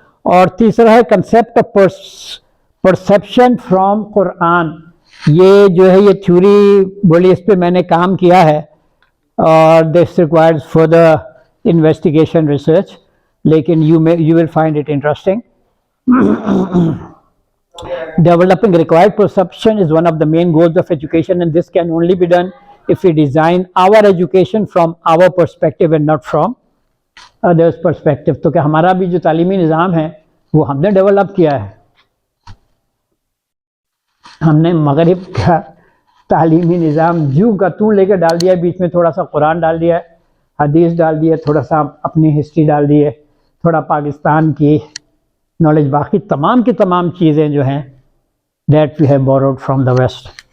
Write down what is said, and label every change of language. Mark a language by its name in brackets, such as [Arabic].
[Urdu] اور تیسرا ہے [English] Concept of perception from Quran. [Urdu] یہ جو ہے یہ تھیوری بولی، اس پہ میں نے کام کیا ہے اور [English] this requires further investigation research, [Urdu] لیکن [English] You will find it interesting. Developing required perception is one of the main goals of education, and this can only be done if we design our education from our perspective and not from others' perspective. [Urdu] تو کہ ہمارا بھی جو تعلیمی نظام ہے وہ ہم نے ڈیولپ کیا ہے. ہم نے مغرب کا تعلیمی نظام جو کا توں لے کے ڈال دیا ہے، بیچ میں تھوڑا سا قرآن ڈال دیا ہے، حدیث ڈال دی ہے، تھوڑا سا اپنی ہسٹری ڈال دی ہے، تھوڑا پاکستان کی نالج، باقی تمام کی تمام چیزیں جو ہیں [English] That we have borrowed from the west.